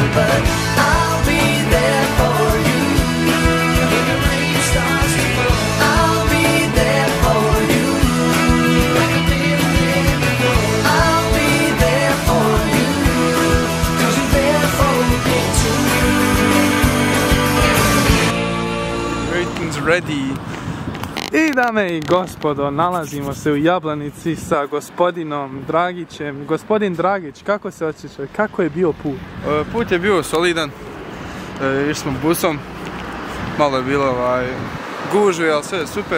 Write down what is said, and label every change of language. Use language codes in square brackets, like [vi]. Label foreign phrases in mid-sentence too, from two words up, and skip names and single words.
[en] But I'll be there for you when the rain starts to fall. I'll be there for you. I'll be there for you, 'cause you're there for me too. Everything's ready. [bs] I dame i gospodo, nalazimo se u Jablanici sa gospodinom Dragićem. Gospodin Dragić, kako se osjeća? Kako je bio put? Put je bio solidan. Išli smo busom. Malo je bilo gužve, ali sve je super.